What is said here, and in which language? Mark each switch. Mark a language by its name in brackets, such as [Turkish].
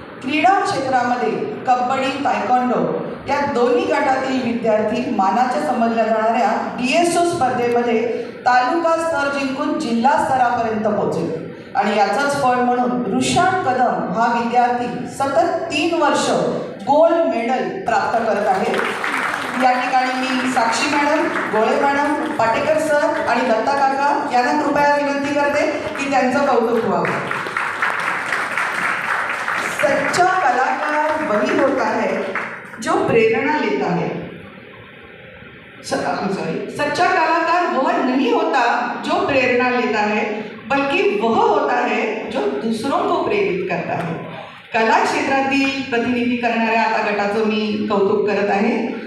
[Marathi] क्रीडा क्षेत्रामध्ये कबड्डी, तायक्वांडो या दोन्ही गटातील विद्यार्थी मानाच्या समजल्या जाणाऱ्या DSO स्पर्धेमध्ये तालुका स्तर जिंकून जिल्हा स्तरापर्यंत पोहोचले आणि याचंच फळ म्हणून रुशान कदम हा विद्यार्थी सतत 3 वर्ष गोल्ड मेडल प्राप्त करत आहे. या ठिकाणी मी साक्षी मॅडम, गोळे मॅडम, पाटेकर सर आणि दत्ता काका यांना कृपया विनंती करते की त्यांचं कौतुक व्हावं. [Hindi] सच्चा कलाकार वही होता है जो प्रेरणा लेता है. सच्चा कलाकार वह नहीं होता जो प्रेरणा लेता है, बल्कि वह होता है जो दूसरों को प्रेरित करता है. [Marathi] कला क्षेत्रातील प्रतिनिधी करणाऱ्या आता गटाचं मी कौतुक करत आहे.